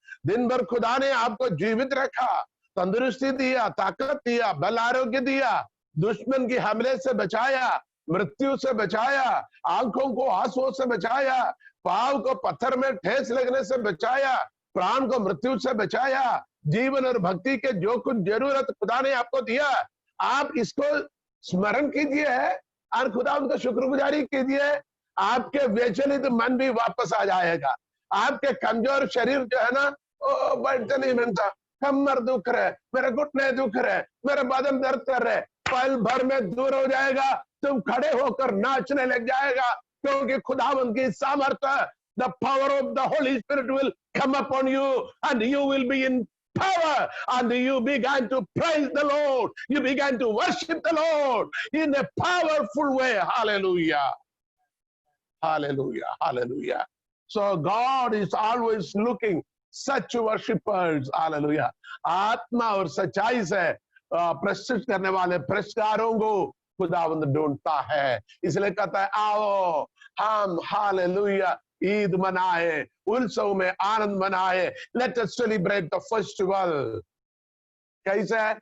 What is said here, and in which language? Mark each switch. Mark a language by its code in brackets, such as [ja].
[hi] दिन भर खुदा ने आपको जीवित रखा, तंदुरुस्ती दिया, ताकत दिया, बल आरोग्य दिया, दुश्मन की हमले से बचाया, मृत्यु से बचाया, आंखों को आंसुओं से बचाया, पांव को पत्थर में ठेस लगने से बचाया, प्राण को मृत्यु से बचाया, जीवन और भक्ति के जो कुछ जरूरत खुदा ने आपको दिया, आप इसको स्मरण कीजिए और खुदा उनका शुक्रगुजारी कीजिए. आपके विचलित मन भी वापस आ जाएगा. आपके कमजोर शरीर जो है ना, बैठते नहीं बनता, कमर दुख रहे, मेरे घुटने दुख रहे, मेरे बदन दर्द कर रहे, पल भर में दूर हो जाएगा. तुम खड़े होकर नाचने लग जाएगा, क्योंकि खुदावंद की सामर्थ्य, [en] the power of the Holy Spirit will come upon you and you will be in power, and you began to praise the Lord, you began to worship the Lord in a powerful way. Hallelujah, hallelujah, hallelujah. So God is always looking such worshippers. Hallelujah. [hi] आत्मा और सच्चाई से प्रस्तुत करने वाले पुरस्कारों को खुदावंद ढूंढता है. इसलिए कहता है, आओ हम हालेलुया ईद मनाए, उत्सव में आनंद मनाए. [en] Let us celebrate the festival. [hi] कैसे?